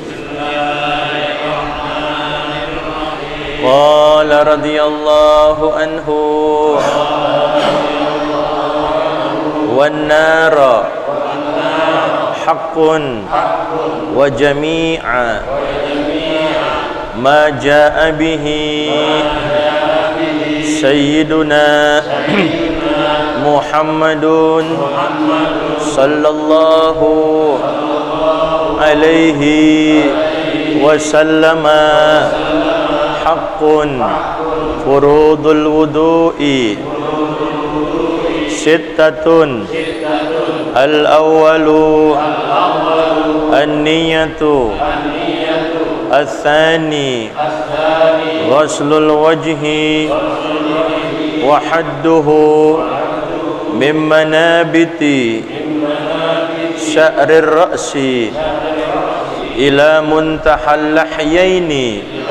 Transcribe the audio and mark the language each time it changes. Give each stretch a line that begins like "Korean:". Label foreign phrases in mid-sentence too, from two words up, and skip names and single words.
Arabic: قال رضي الله عنه والنار حق وجميع ما جاء به سيدنا محمد صلى الله عليه وسلم حق فروض الوضوء ستة الأول النية الثاني غسل الوجه وحده من منابت شعر الرأس إلى منتهى اللحيين